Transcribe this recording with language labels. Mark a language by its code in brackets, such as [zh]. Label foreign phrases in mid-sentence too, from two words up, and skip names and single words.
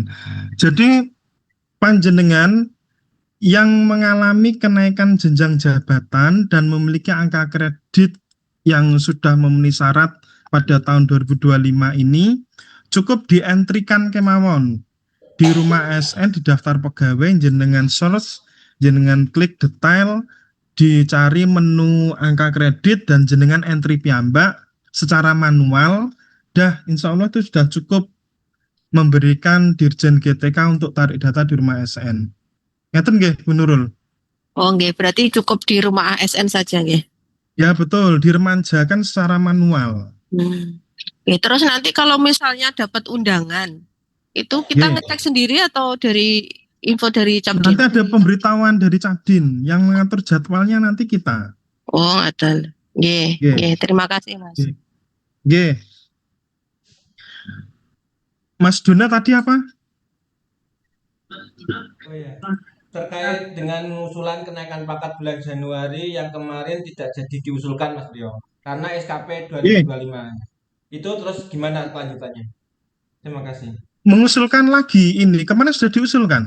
[id] Jadi panjenengan yang mengalami kenaikan jenjang jabatan dan memiliki angka kredit yang sudah memenuhi syarat pada tahun 2025 ini cukup dientrikan kemawon di rumah ASN di daftar pegawai, jenengan search, jenengan klik detail, dicari menu angka kredit dan jenengan entry piyambak secara manual. Dah insya Allah itu sudah cukup memberikan Dirjen GTK untuk tarik data di rumah ASN. [jv] Ngeten nggih, Bu Nurul? Oh, nggih, [id] berarti cukup di rumah ASN saja nggih. Ya betul, diremanjakan secara manual. Oke, terus nanti kalau misalnya dapat undangan, itu kita [jv] Nggih. [id] ngecek sendiri atau dari info dari Nanti Capdim? ada pemberitahuan dari Capdim yang mengatur jadwalnya nanti kita. Oh, ada. [jv] Nggih, Nggih. nggih, [id] terima kasih Mas. [jv] Nggih. Nggih. [id] Mas Dona tadi apa? Oh ya. Terkait dengan usulan kenaikan pangkat bulan Januari yang kemarin tidak jadi diusulkan Mas Rio karena SKP 2025. Itu terus gimana kelanjutannya? Terima kasih. Mengusulkan lagi ini, kemana sudah diusulkan?